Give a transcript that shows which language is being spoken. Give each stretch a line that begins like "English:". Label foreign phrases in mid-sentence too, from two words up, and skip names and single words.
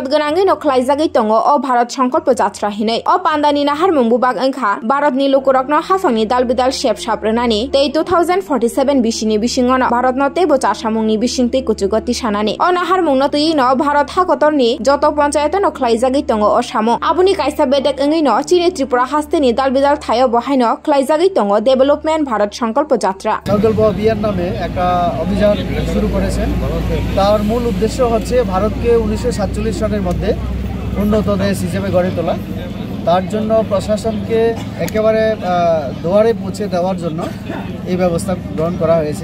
Kok Borok: गनाङै नखलायजागै दङ अ भारत संकल्प जात्रा हिनै अ पान्दानि नाहार मुंबुबाग अंखा भारतनि लोकरकनो हाफांनि दालबिदाल शेप साप्रनानि ते 2047 बिसिनि बिसिङनो भारतनो ते बोचासामुंनि बिसिंतै कुचुगति सानानि अ नाहार मुंनो तैनो भारत हाकतरनि जत पञ्चायत नखलायजागै दङ अ सामु आबुनि कायसा बेदेक अंगैनो चिनि त्रिपुरा हास्तेनि दालबिदाल थायो बहायनो खलायजागै दङ डेभलपमेन्ट भारत संकल्प যাত্রা
Bangla: সংকল্প অভিযান নামে একটা অভিযান শুরু করেছেন। তার মূল উদ্দেশ্য হচ্ছে ভারতকে 1947 সালের মধ্যে উন্নত দেশ হিসেবে গড়ে তোলা। তার জন্য প্রশাসনকে একেবারে দুয়ারে পৌঁছে দেওয়ার জন্য এই ব্যবস্থা গ্রহণ করা হয়েছে।